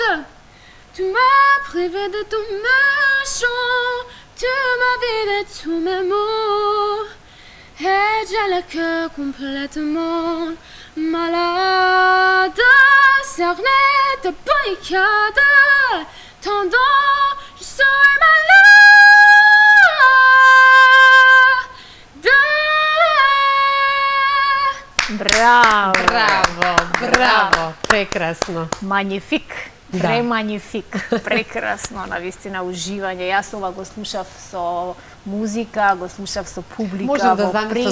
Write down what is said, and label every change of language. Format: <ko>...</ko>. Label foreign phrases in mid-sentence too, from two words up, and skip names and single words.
<fr>Tu m'as privé de tous mes chants, tu m'as vidé tous mes mots, et j'ai le cœur complètement malade, cerné de barricades, tendant, je suis malade.</fr> <mk>Браво! Браво, браво, прекрасно. Магнифик. Премагнифик, прекрасно, навистина уживање. Јас ова го слушав со музика, го слушав со публика, Можам да во замислам</mk>